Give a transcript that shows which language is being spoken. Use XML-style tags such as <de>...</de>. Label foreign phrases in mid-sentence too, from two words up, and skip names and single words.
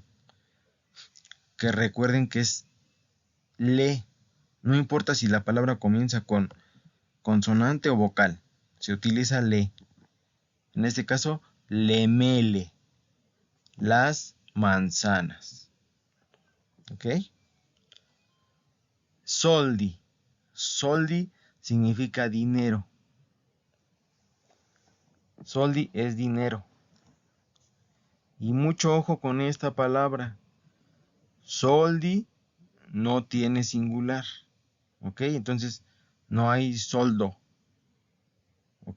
<es>Que recuerden que es le. No importa si la palabra comienza con consonante o vocal. Se utiliza le. En este caso, lemele. Las manzanas. ¿Ok? Soldi. Soldi significa dinero. Soldi es dinero. Y mucho ojo con esta palabra. Soldi no tiene singular. ¿Ok? Entonces no hay soldo. ¿ok?</es>